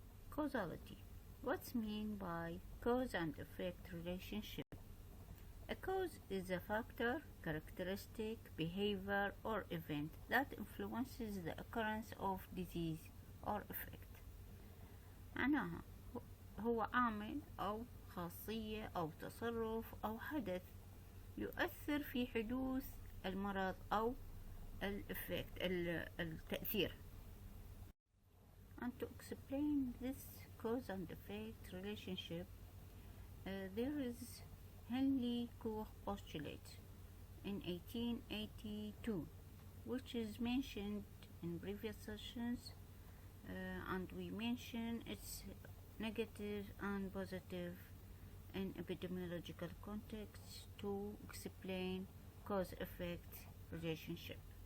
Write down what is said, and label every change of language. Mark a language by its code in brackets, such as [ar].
[en] Causality. What's meant by cause and effect relationship? A cause is a factor, characteristic, behavior, or event that influences the occurrence of disease or effect. [ar] معناها هو عامل أو خاصية أو تصرف أو حدث يؤثر في حدوث المرض أو التأثير. [en] And to explain this cause and effect relationship, there is Henry Koch postulate in 1882, which is mentioned in previous sessions, and we mention its negative and positive in epidemiological context to explain cause-effect relationship.